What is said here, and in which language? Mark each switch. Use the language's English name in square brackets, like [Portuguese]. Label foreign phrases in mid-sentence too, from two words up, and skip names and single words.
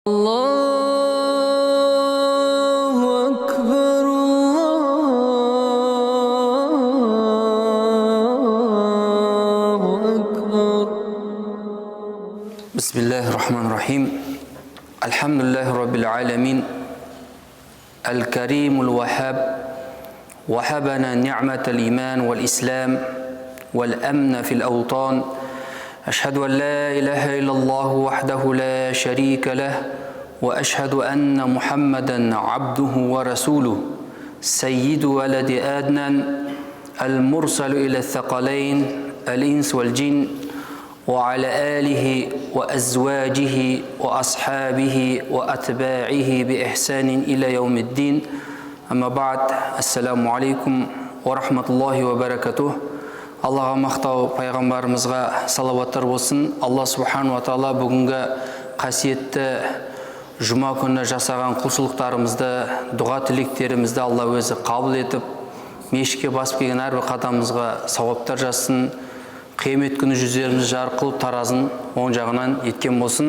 [Arabic] الله أكبر، الله أكبر. بسم الله الرحمن الرحيم. الحمد لله رب العالمين. الكريم الوهاب. وهبنا نعمة الإيمان والإسلام والأمن في الأوطان. أشهد أن لا إله إلا الله وحده لا شريك له وأشهد أن محمدا عبده ورسوله سيد ولد آدنان المرسل إلى الثقلين الإنس والجن وعلى آله وأزواجه وأصحابه وأتباعه بإحسان إلى يوم الدين أما بعد السلام عليكم ورحمة الله وبركاته. [Kazakh] Аллаға мақтау, пайғамбарымызға салауаттар болсын. Алла [Arabic] سبحانه وتعالى [Kazakh] бүгінгі қасиетті жұма күні жасаған құлшылықтарымызды, дұға тілектерімізді Алла өзі қабыл етіп, мешітке басып келген әрбір қадамымызға сауаптар жазсын. Қиямет күні жүздерімізді жарық қылып таразын оң жағынан еткен болсын.